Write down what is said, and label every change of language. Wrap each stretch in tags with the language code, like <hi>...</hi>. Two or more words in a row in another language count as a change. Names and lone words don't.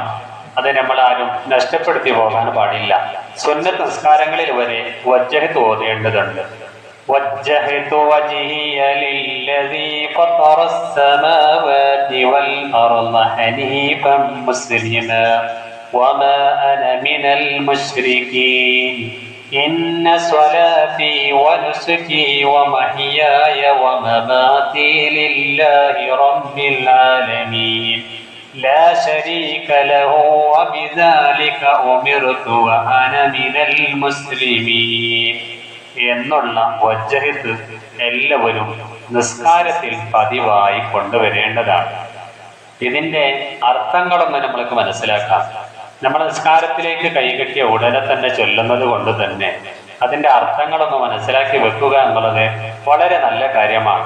<ml>അത് നമ്മൾ ആരും നഷ്ടപ്പെടുത്തി പോകാൻ പാടില്ല. സുന്നത്ത് നിസ്കാരങ്ങളിൽ വരെ വജ്ജഹത്ത് ഓതേണ്ടതുണ്ട്.</ml> <ar>وجهت وجهي للذي فطر السماوات والأرض حنيفا مسلما وما أنا من المشركين إن صلاتي ونسكي ومحياي ومماتي لله رب العالمين لا شريك له وبذلك أمرت وأنا من المسلمين</ar> <ml>എന്നുള്ള വജ്ജഹത്ത് എല്ലാവരും നിസ്കാരത്തിൽ പതിവായി കൊണ്ടുവരേണ്ടതാണ്. ഇതിന്റെ അർത്ഥങ്ങളൊന്നും നമ്മൾക്ക് മനസ്സിലാക്കാം. നമ്മൾ നിസ്കാരത്തിലേക്ക് കൈകെട്ടിയ ഉടനെ തന്നെ ചൊല്ലുന്നത് കൊണ്ട് തന്നെ അതിന്റെ അർത്ഥങ്ങളൊന്ന് മനസ്സിലാക്കി വെക്കുക എന്നുള്ളത് വളരെ നല്ല കാര്യമാണ്.</ml>